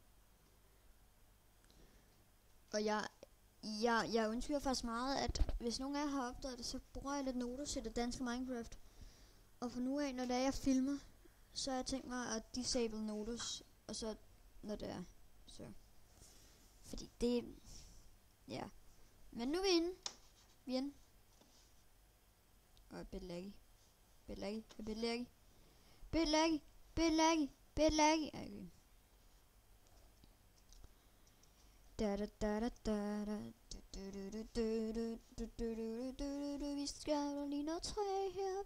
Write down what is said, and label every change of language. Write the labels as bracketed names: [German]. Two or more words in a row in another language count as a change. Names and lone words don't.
[Danish] Og jeg undskylder faktisk meget, at hvis nogen af jer har opdaget det, så bruger jeg lidt noter til det danske Minecraft. Og for nu af, når det er, jeg filmer, så har jeg tænkt mig at [English] disable notes, [Danish] og så når det er, så. Fordi det, ja. Men nu er vi inde. Vi er inde. Og et [English] bit laggy. Bit laggy. Bit laggy. Bit laggy. Bit laggy. Bit laggy. [Danish] Okay. Da da da da da da. Vi skal lige noget træ her.